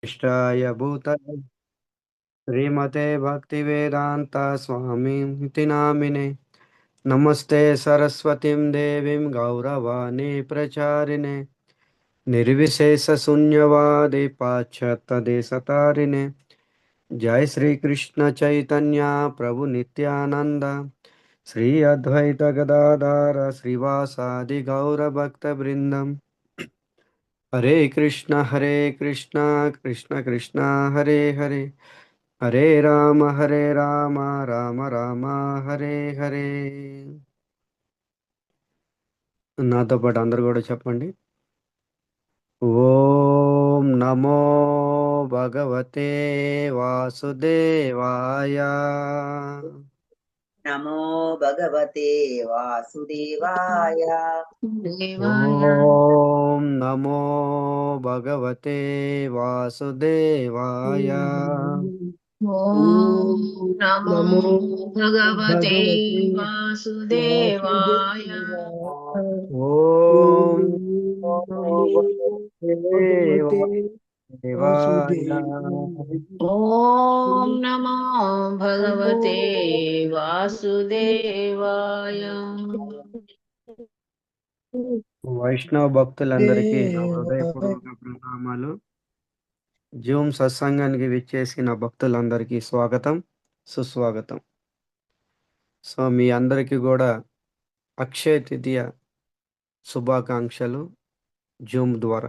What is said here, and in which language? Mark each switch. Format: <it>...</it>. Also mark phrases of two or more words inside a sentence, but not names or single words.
<sa>इष्टाय भूतले श्रीमते भक्तिवेदांत स्वामी नामिने नमस्ते सरस्वतीं देवीं गौरवाणी प्रचारिणे निर्विशेष शून्यवादी पाश्चात्य देशतारिणे जय श्री कृष्ण चैतन्य प्रभु नित्यानंद श्री अद्वैत गदाधर श्रीवासादि गौर भक्त वृंदम हरे कृष्णा कृष्ण कृष्णा हरे हरे हरे राम राम राम हरे हरे.</sa> <te>నాతో పాటు అందరు కూడా చెప్పండి.</te> <sa>ओं नमो भगवते वासुदेवाय. नमो भगवते वासुदेवाय. దేవాయ ओं नमो भगवते वासुदेवाय. ओं नमो నమో భగవతే భగవతే వాసుదేవాయ. వాసుదేవాయ. ఓం ఓం నమో नमो भगवते వాసుదేవాయ. వాసుదేవాయ. ओं नमो నమో भगवते वासुदेवाय.</sa> <te>వైష్ణవ భక్తులందరికీ నా</te> <sa>దేవాయ.</sa> <te>హృదయపూర్వక ప్రణామాలు. జూమ్ సత్సంగానికి విచ్చేసిన భక్తులందరికీ స్వాగతం, సుస్వాగతం. సో మీ అందరికీ కూడా అక్షయ తృతీయ శుభాకాంక్షలు జూమ్ ద్వారా.</te>